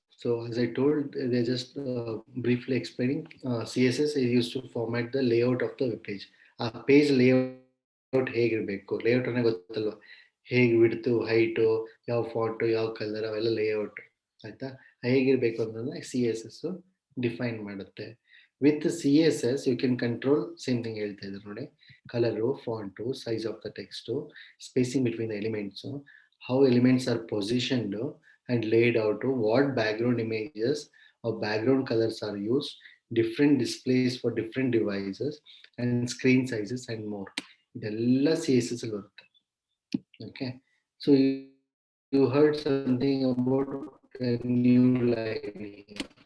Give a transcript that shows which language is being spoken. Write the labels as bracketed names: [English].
[English] So as I told, they're just briefly explaining, CSS is used to format the layout of the web page. [Kannada] A page layout ಹೇಗಿರಬೇಕು, layout ಅನ್ನೋ ಗೊತ್ತಲ್ವಾ, ಹೇಗೆ width, height, ಯಾವ font, ಯಾವ colour, ಅವೆಲ್ಲ layout. ಆಯ್ತಾ? ಹೇಗಿರಬೇಕು ಅಂತಂದ್ರೆ CSS ಡಿಫೈನ್ ಮಾಡುತ್ತೆ. [English] with CSS you can control, [Kannada] same thing ಹೇಳ್ತಾ ಇದ್ದಾರೆ ನೋಡಿ, [English] Colour, font, size of the text, spacing between the elements, how elements are positioned and laid out, what background images or background colors are used, different displays for different devices, and screen sizes and more. [Kannada] ಇದೆಲ್ಲ CSS ಅಲ್ಲಿ ಬರುತ್ತೆ. [English] Okay, so you heard something about a new library.